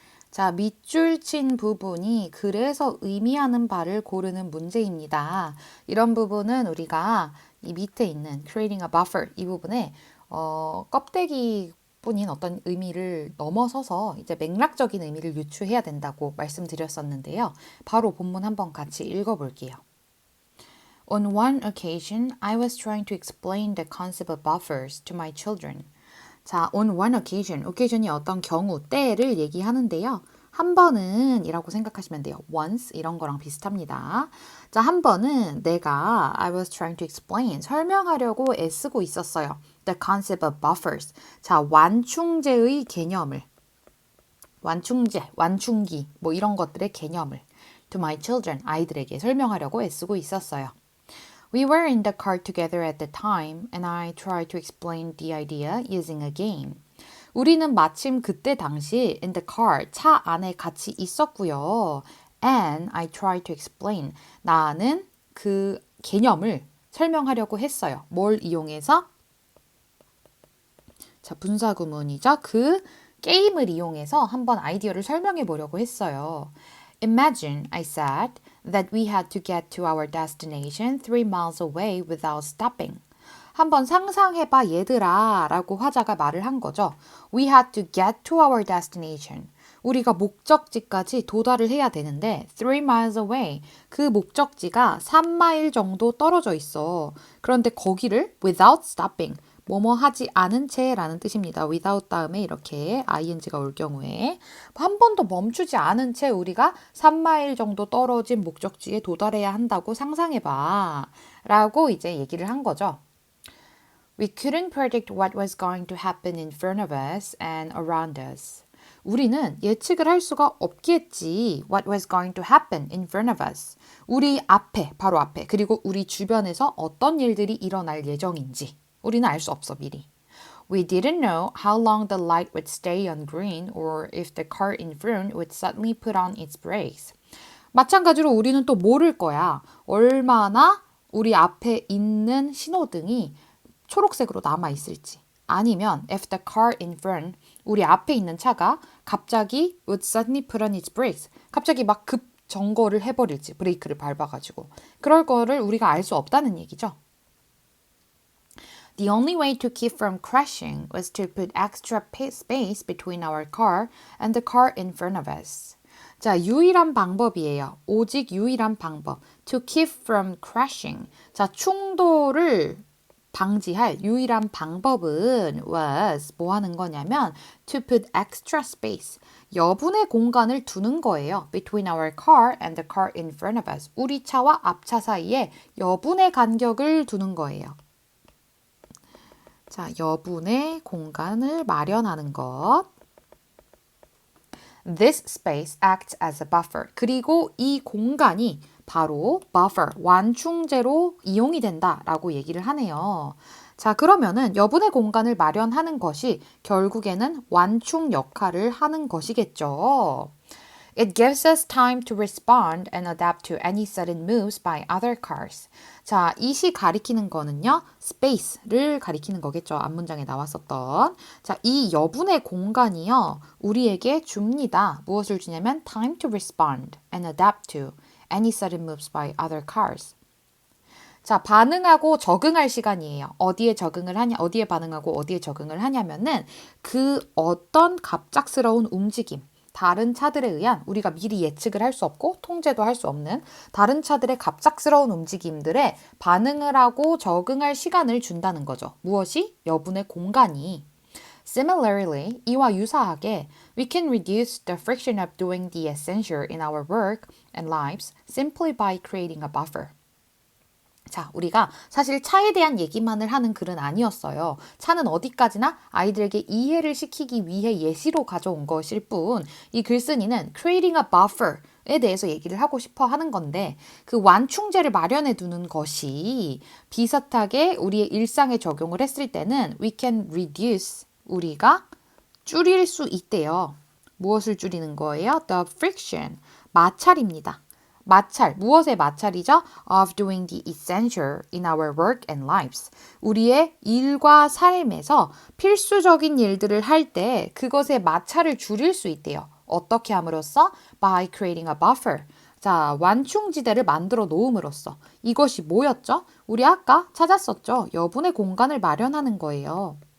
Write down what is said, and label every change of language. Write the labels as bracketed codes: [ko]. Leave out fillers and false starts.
[ko] 자, 밑줄 친 부분이 그래서 의미하는 바를 고르는 문제입니다. 이런 부분은 우리가 이 밑에 있는 [en] creating a buffer [ko] 이 부분에 껍데기 뿐인 어떤 의미를 넘어서서 이제 맥락적인 의미를 유추해야 된다고 말씀드렸었는데요. 바로 본문 한번 같이 읽어볼게요. [en] On one occasion, I was trying to explain the concept of buffers to my children. [ko] 자, [en] on one occasion, [ko] occasion이 어떤 경우, 때를 얘기하는데요. 한 번은 이라고 생각하시면 돼요. once 이런 거랑 비슷합니다. 자, 한 번은 내가 [en] I was trying to explain [ko] 설명하려고 애쓰고 있었어요. [en] The concept of buffers. [ko] 자, 완충제의 개념을 완충제, 완충기 뭐 이런 것들의 개념을 [en] to my children [ko] 아이들에게 설명하려고 애쓰고 있었어요. [en] We were in the car together at the time, and I tried to explain the idea using a game. [ko] 우리는 마침 그때 당시 [en] in the car, [ko] 차 안에 같이 있었고요. [en] And I tried to explain. [ko] 나는 그 개념을 설명하려고 했어요. 뭘 이용해서? 자, 분사구문이죠. 그 게임을 이용해서 한번 아이디어를 설명해 보려고 했어요. [en] Imagine, I said, that we had to get to our destination 3 miles away without stopping. [ko] 한번 상상해봐 얘들아 라고 화자가 말을 한 거죠. [en] We had to get to our destination. [ko] 우리가 목적지까지 도달을 해야 되는데 [en] 3 miles away. [ko] 그 목적지가 3마일 정도 떨어져 있어. 그런데 거기를 [en] without stopping. [ko] 뭐뭐 하지 않은 채라는 뜻입니다. without 다음에 이렇게 ing가 올 경우에 한 번도 멈추지 않은 채 우리가 3마일 정도 떨어진 목적지에 도달해야 한다고 상상해봐. 라고 이제 얘기를 한 거죠. [en] We couldn't predict what was going to happen in front of us and around us. [ko] 우리는 예측을 할 수가 없겠지. [en] What was going to happen in front of us. [ko] 우리 앞에, 바로 앞에, 그리고 우리 주변에서 어떤 일들이 일어날 예정인지. 우리는 알 수 없어, 미리. [en] We didn't know how long the light would stay on green or if the car in front would suddenly put on its brakes. [ko] 마찬가지로 우리는 또 모를 거야. 얼마나 우리 앞에 있는 신호등이 초록색으로 남아 있을지. 아니면 [en] if the car in front, [ko] 우리 앞에 있는 차가 갑자기 [en] would suddenly put on its brakes. [ko] 갑자기 막 급 정거를 해버릴지, 브레이크를 밟아가지고. 그럴 거를 우리가 알 수 없다는 얘기죠. [en] The only way to keep from crashing was to put extra space between our car and the car in front of us. [ko] 자, 유일한 방법이에요. 오직 유일한 방법. [en] To keep from crashing. [ko] 자, 충돌을 방지할 유일한 방법은 [en] was [ko] 뭐 하는 거냐면 [en] to put extra space. [ko] 여분의 공간을 두는 거예요. [en] Between our car and the car in front of us. [ko] 우리 차와 앞차 사이에 여분의 간격을 두는 거예요. 자, 여분의 공간을 마련하는 것. [en] This space acts as a buffer. [ko] 그리고 이 공간이 바로 buffer, 완충제로 이용이 된다라고 얘기를 하네요. 자, 그러면은 여분의 공간을 마련하는 것이 결국에는 완충 역할을 하는 것이겠죠. [en] It gives us time to respond and adapt to any sudden moves by other cars. [ko] 자, 이시 가리키는 거는요, space를 가리키는 거겠죠. 앞문장에 나왔었던. 자, 이 여분의 공간이요, 우리에게 줍니다. 무엇을 주냐면 [en] time to respond and adapt to any sudden moves by other cars. [ko] 자, 반응하고 적응할 시간이에요. 어디에 적응을 하냐, 어디에 반응하고 어디에 적응을 하냐면은 그 어떤 갑작스러운 움직임, 다른 차들에 의한 우리가 미리 예측을 할 수 없고 통제도 할 수 없는 다른 차들의 갑작스러운 움직임들에 반응을 하고 적응할 시간을 준다는 거죠. 무엇이? 여분의 공간이. [en] Similarly, [ko] 이와 유사하게 [en] we can reduce the friction of doing the essential in our work and lives simply by creating a buffer. [ko] 자, 우리가 사실 차에 대한 얘기만을 하는 글은 아니었어요. 차는 어디까지나 아이들에게 이해를 시키기 위해 예시로 가져온 것일 뿐, 이 글쓴이는 [en] creating a buffer [ko] 에 대해서 얘기를 하고 싶어 하는 건데, 그 완충제를 마련해 두는 것이 비슷하게 우리의 일상에 적용을 했을 때는 [en] we can reduce, [ko] 우리가 줄일 수 있대요. 무엇을 줄이는 거예요? [en] The friction, [ko] 마찰입니다. 마찰, 무엇의 마찰이죠? [en] Of doing the essential in our work and lives. [ko] 우리의 일과 삶에서 필수적인 일들을 할 때 그것의 마찰을 줄일 수 있대요. 어떻게 함으로써? [en] By creating a buffer. [ko] 자, 완충지대를 만들어 놓음으로써. 이것이 뭐였죠? 우리 아까 찾았었죠? 여분의 공간을 마련하는 거예요.